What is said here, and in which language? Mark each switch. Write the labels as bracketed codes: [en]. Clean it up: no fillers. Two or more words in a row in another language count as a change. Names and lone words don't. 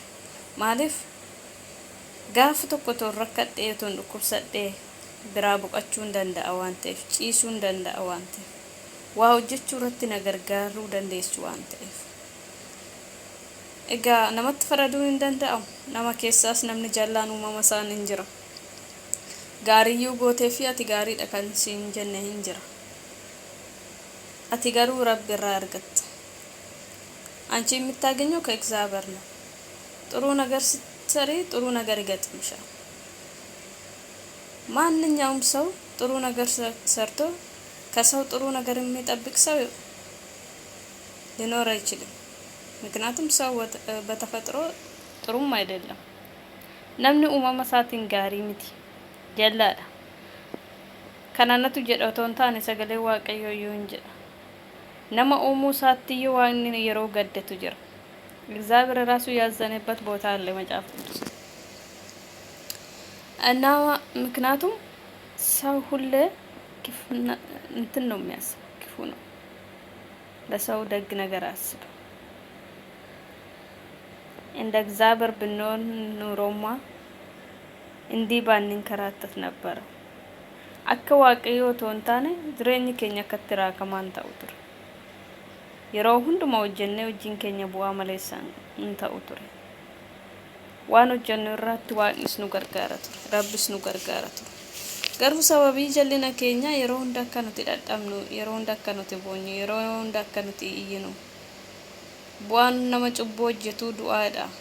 [om] Maaliif gaafa tokko rakkadhee dhukkubsadhee biraa boqachuu hin danda'a waan ta'eef, ciisuu hin danda'a waan ta'eef, waa hojjechuu irratti na gargaaruu dandeessu waan ta'eef. Egaa namatti faraduu hin danda'amu. Nama keessaas namni jallaan uumama isaan hin jira. Gaariyyuu gootee fi ati gaariidha kan siin jenne hin jira. Ati garuu Rabbi irraa argatta. [am] አንቺ የምታገኘው ከእግዚአብሔር ነው። ጥሩ ነገር ስትሰሪ ጥሩ ነገር ይገጥምሻል። ማንኛውም ሰው ጥሩ ነገር ሰርቶ ከሰው ጥሩ ነገር የሚጠብቅ ሰው ሊኖር አይችልም። ምክንያቱም ሰው በተፈጥሮ ጥሩም አይደለም። [om] namni uumama isaatiin gaarii miti, jallaadha. Kananatu jedha otoo hin taane sagalee Waaqayyoo iyyuu hin jedha. Nama uumuu isaatti iyyuu waaqni yeroo gaddetu jira. [am] እግዚአብሔር ራሱ ያዘነበት ቦታ አለ መጽሐፍ ቅዱስ እና ምክንያቱም ሰው ሁሌ እንትን ነው የሚያስብ፣ ክፉ ነው። ለሰው ደግ ነገር አስብ። እንደ እግዚአብሔር ብንሆን ኑሮማ እንዲህ ባንንከራተት ነበር። [om] akka waaqayyoo toontaane jireenyi keenya akkatti raakamaan ta'u ture. Yeroo hundumaa hojjennee hojiin keenya bu'aa maleessaan hin ta'u ture. Waan hojjennu irratti waaqnis nu gargaara ture, Rabbis nu gargaara ture. Garuu sababii jallina keenya yeroo hunda akka nuti dadhabnu, yeroo hunda akka nuti boonyu, yeroo hunda akka nuti iyyinu, bu'aan nama cubbuu hojjetu du'aadha.